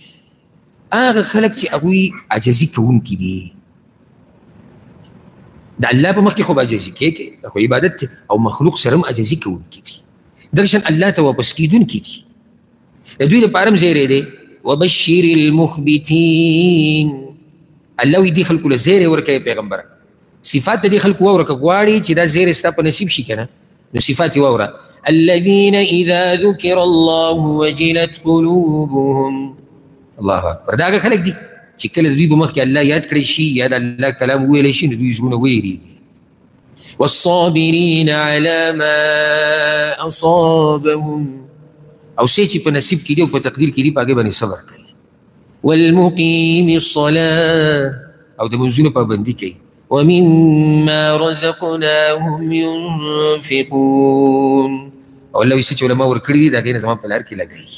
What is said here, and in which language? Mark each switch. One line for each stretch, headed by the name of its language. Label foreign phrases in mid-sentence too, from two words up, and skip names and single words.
Pashto: هغه خلک چې هغوی عاجزي کوونکي دي د الله په مخ کې خو به عاجزي کېږي دا خو عبادت دی او مخلوق سره هم عاجزي کوونکي دي دغه شان الله ته واپس کېدونکي دي. د دوی لپاره هم زیری دی.
Arabic: وبشر المخبتین
Pashto: الله وایي دې خلکو له زیری ورکوي پیغمبره. صفات د دې خلکو واوره که غواړي چې دا زیری ستا په نصیب شي که نه نو صفات یې واوره.
Arabic: الذين إذا ذكر الله وجلت قلوبهم الله أكبر.
Pashto: دا هغه خلک دي چې کله د دوی په مخ کې الله یاد کړی شي یا د الله کلام وویلی شي نو دوی زړونه ویریږي.
Arabic: والصابرين على ما أصابهم
Pashto: او شی چې په نصیب کې دي او په تقدیر کې دي په هغې باندې صبر کوي.
Arabic: والمقيم الصلاة
Pashto: او د منځونو پابندي کوي.
Arabic: ومما رزقناهم ينفقون
Pashto: او الله وایي څه چې علما ورکړي دي د هغې نه زما په لار کې لګوي.